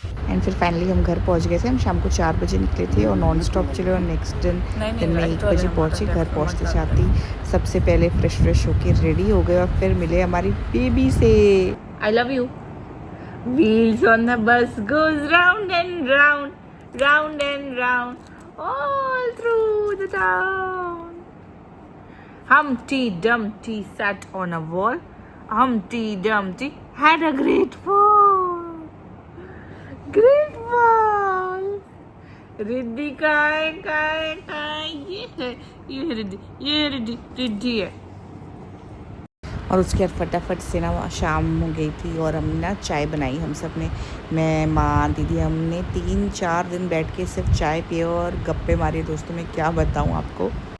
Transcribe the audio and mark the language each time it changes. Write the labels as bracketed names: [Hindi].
[Hindi] And फिर finally हम घर पहुंच गए थे। हम शाम को 4 बजे निकले थे और नॉन स्टॉप चले और नेक्स्ट दिन में 1 बजे पहुंचे। घर पहुंचते साथ ही सबसे पहले फ्रेश होके रेडी हो गए और फिर मिले हमारी बेबी से। [English] I love you. Wheels on the bus goes round and round, round and round, all through the town. Humpty Dumpty sat on a wall. Humpty Dumpty had a great fall. Great fall. [Hindi] Riddhi काय ये है रिद्धि है। और उसके बाद फटाफट से ना शाम हो गई थी और हमने ना चाय बनाई हम सब ने, मैं, माँ, दीदी, हमने 3-4 दिन बैठ के सिर्फ चाय पिए और गप्पे मारे दोस्तों, में क्या बताऊँ आपको।